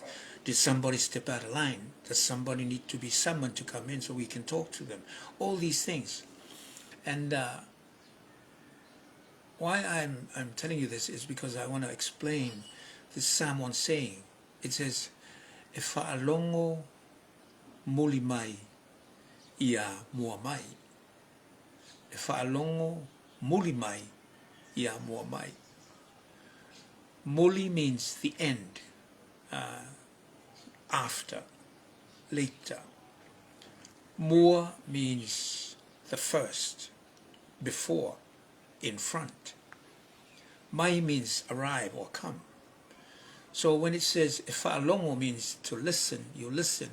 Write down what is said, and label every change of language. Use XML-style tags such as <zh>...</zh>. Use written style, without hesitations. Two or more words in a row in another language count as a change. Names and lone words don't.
<en>Did somebody step out of line? Does somebody need to be summoned to come in so we can talk to them? All these things. And why I'm telling you this is because I want to explain this Samoan saying. It says,</en> <sm>"E whaalongo muli mai ia mua mai." E whaalongo muli mai ia mua mai.</sm> <en>Muli means the end, after. later. Mua means the first, before, in front. Mai means arrive or come. So when it says Ifa'alongo means to listen, you listen.</en>